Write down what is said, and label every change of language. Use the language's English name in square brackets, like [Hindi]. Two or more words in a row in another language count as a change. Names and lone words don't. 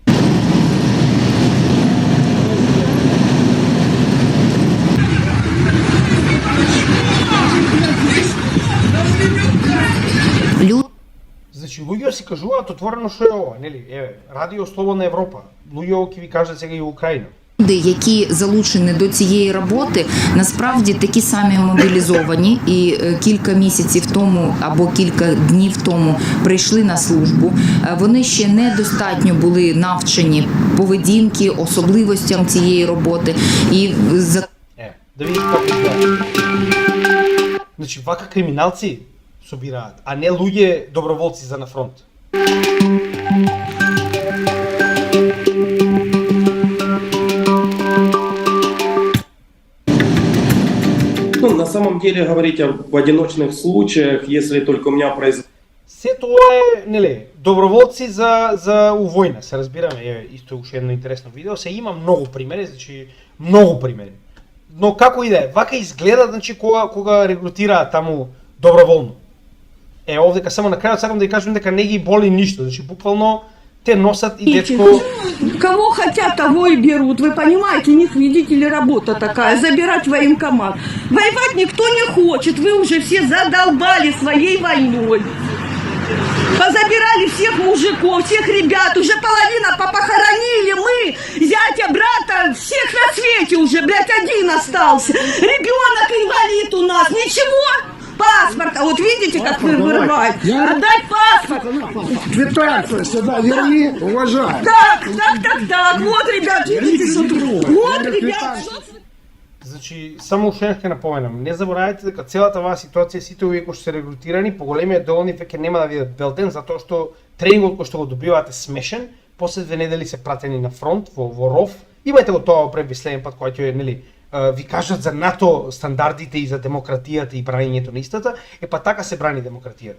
[Macedonian] Значи луѓе си кажуваат отворено што е ова, нели? Еве, Радио Слободна Европа. Луѓе ќе ви кажат сега и во Украина. [Ukrainian] Люди, які залучені до цієї роботи, насправді такі самі мобілізовані і кілька місяців тому або кілька днів тому прийшли на службу. Вони ще недостатньо були навчені поведінки, особливостям цієї роботи. І [Macedonian] да видите како изгледа. Значи вака криминалци собираат, а не луѓе доброволци за на фронт. [Russian] Ну, на самом деле говорить об одиночных случаях, если только у меня произошло. [Macedonian] Се тоа е, нели, доброволци за увојна, се разбираме, е исто уште едно интересно видео, се има многу примери, значи многу примери. Но како и да е, вака изгледа, значи кога регрутираат таму доброволно. Овдека само на крајот сакам да ја кажам дека не ги боли ништо, значи буквално те носат и детко. [Russian] Кого хотят, того и берут. Вы понимаете, у них, видите ли, работа такая, забирать военкомат. Воевать никто не хочет, вы уже все задолбали своей войной. Позабирали всех мужиков, всех ребят, уже половина попохоронили мы, зятя, брата, всех на свете уже, блядь, один остался. Ребенок инвалид у нас, ничего. Паспорт, а вот видите, как вы вырываете? Отдать паспорт! Квитанцию сюда верни, уважай! Так, вот, ребят, видите, вот, ребят, [Macedonian] Значи, само уште ќе напоменам, не заборавајте дека целата оваа ситуација, сите овие кои што се регрутирани, по големиот дел нив веќе нема да видат белтен, затоа што тренингот кој што го добиваат е смешен, после 2 недели се пратени на фронт во ров. Имајте го тоа пред следен пат кога ќе нели ви кажат за НАТО стандардите и за демократијата и брањето на истата, па така се брани демократијата.